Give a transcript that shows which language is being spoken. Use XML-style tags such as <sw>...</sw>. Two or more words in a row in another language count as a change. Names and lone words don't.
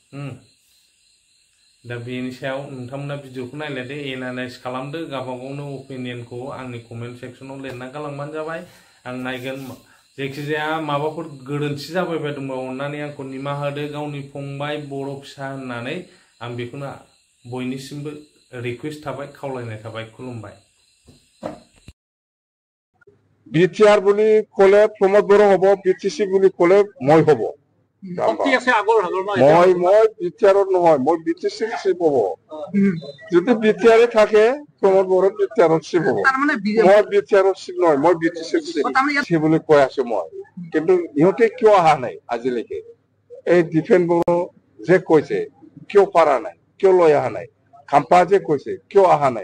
<brx>दा बेनि सायाव नोंथांमोना भिडिअखौ नायलायदो एनालाइज खालामदो गावबागावनो अपिनियनखौ आंनि कमेन्ट सेक्सनाव लिरना गालांबानो जाबाय आं नायगोन जायखिजाया माबाफोर गोरोन्थि जाबाय बायदोंबा अन्नानै आंखौ निमाहा होदो गावनि फंबाय बर' फिसा होननानै आं बेखौनो बयनिसिमबो रिक्वेस्ट थाबाय खावलायनाय थाबाय खुलुमबाय</brx> <as>বিটিআর বুলি কলে প্রমোদ বড় হব বিটিসি বুলি কলে মই হব মই বিটিআরত নহয় মই বিটিসিৰ চিপ হব যদি বিটিআৰে থাকে প্ৰমোদ বড় বিটিআৰত চিপ হব মই বিটিআৰত চিপ নহয় মই বিটিসিৰ চিপ বুলি কৈ আছো মই কিন্তু ইহঁতে কিয় অহা নাই আজিলৈকে এই ডিফেন্স বড় যে কৈছে কিয় পাৰা নাই কিয় লৈ অহা নাই খাম্পা যে কৈছে কিয় অহা নাই</as>